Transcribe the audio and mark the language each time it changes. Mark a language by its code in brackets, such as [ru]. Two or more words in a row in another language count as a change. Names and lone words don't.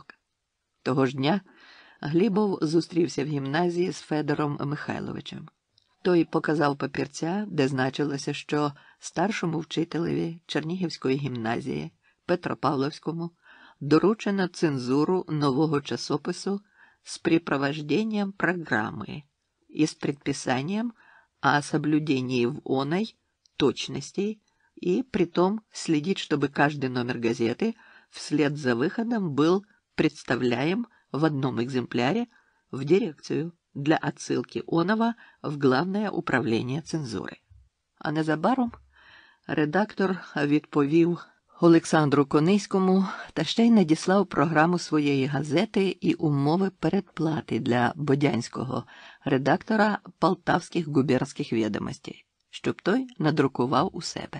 [uk] Того ж дня Глібов зустрівся в гімназії з Федором Михайловичем. Той показав папірця, де значилося, що старшому вчителеві Чернігівської гімназії Петропавловському доручено цензуру нового часопису [ru] с припровождением программы и с предписанием о соблюдении в оной точностей и притом следить, чтобы каждый номер газеты вслед за выходом был представляем в одном экземпляре в дирекцию для отсылки оного в Главное [uk] управління цензури. А незабаром редактор відповів Олександру Кониському та ще й надіслав програму своєї газети і умови передплати для бодянського редактора Полтавських губернських відомостей, щоб той надрукував у себе.